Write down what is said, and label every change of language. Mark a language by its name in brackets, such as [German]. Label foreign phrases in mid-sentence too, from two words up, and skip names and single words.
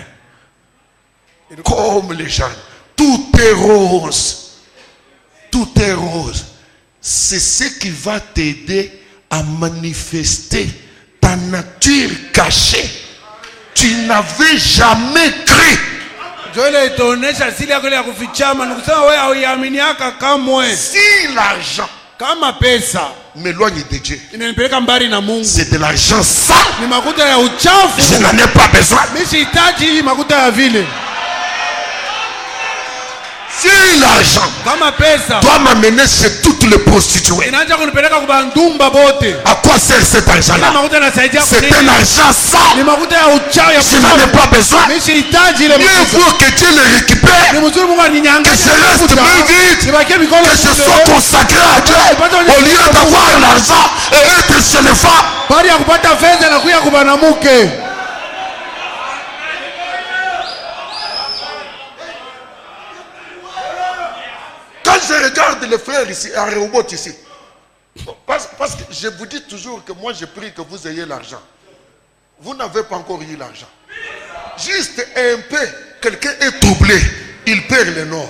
[French] Comme les jardins. Tout est rose. Tout est rose. C'est ce qui va t'aider à manifester ta nature cachée. Tu n'avais jamais cru. [Swahili] Joile itaonesha siri yako ya kufichama. Nikusema wewe hauiaminiaka kamwe. [French] Si l'argent [Swahili] Kama pesa [French] m'éloigne de Dieu, [Swahili] inanipeleka mbali na Mungu. [French] c'est de l'argent sale. [Swahili] Ni makuta ya uchafu. [French] Je n'en ai pas besoin. [Swahili] Mimi sihitaji hii makuta ya vile. [French] Si l'argent [Swahili] kama pesa [French] doit m'amener chez toutes les prostituées, [Swahili] inaanza kunipeleka kwa bandumba bote, [French] à quoi sert cet argent-là? [Swahili] makuta yanasaidia [French] C'est [Swahili] kunini? [French] un argent sale. [Swahili] Ni makuta ya uchawi ya [French] Je n'en ai pas besoin. [Swahili] mimi sihitaji ile [French] Mieux [Swahili] makuta. [French] vaut que Dieu le récupère, [Swahili] Ni mzuri Mungu [French] que [Swahili] aninyang'anye [French] je reste [Swahili] makuta, [French] main vide, [Swahili] nibakie mikono [French] que je [Swahili] tupu, [French] sois consacré à Dieu, au lieu d'avoir l'argent et être chez les femmes. [Swahili] bali ya kupata fedha na kuya kwa banamuke. [French] Quand je regarde les frères ici, à Rehoboth ici, parce que je vous dis toujours que moi je prie que vous ayez l'argent. Vous n'avez pas encore eu l'argent. Juste un peu, quelqu'un est troublé, il perd le nord.